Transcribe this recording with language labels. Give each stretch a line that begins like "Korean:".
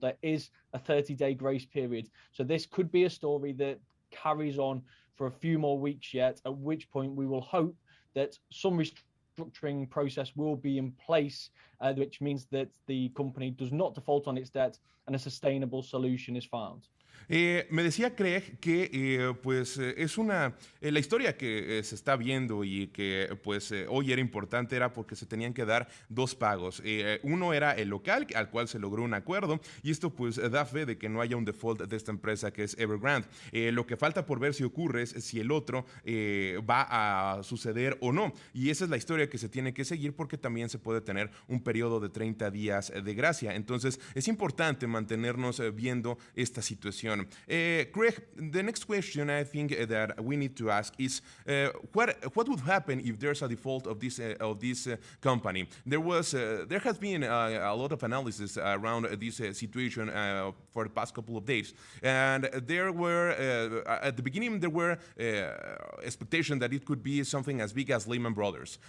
English: There is a 30-day grace period. So this could be a story that carries on for a few more weeks yet, at which point we will hope that some restructuring process will be in place, which means that the company does not default on its debt and a sustainable solution is found.
Spanish: Me decía Craig que la historia que se está viendo y que hoy era importante era porque se tenían que dar dos pagos. Uno era el local al cual se logró un acuerdo y esto pues da fe de que no haya un default de esta empresa que es Evergrande. Lo que falta por ver si ocurre es si el otro va a suceder o no, y esa es la historia que se tiene que seguir porque también se puede tener un periodo de 30 días de gracia. Entonces es importante mantenernos viendo esta situación.
English: Craig, the next question I think that we need to ask is what would happen if there's a default of this company? There has been a lot of analysis around this situation for the past couple of days, and there were at the beginning there were expectations that it could be something as big as Lehman Brothers.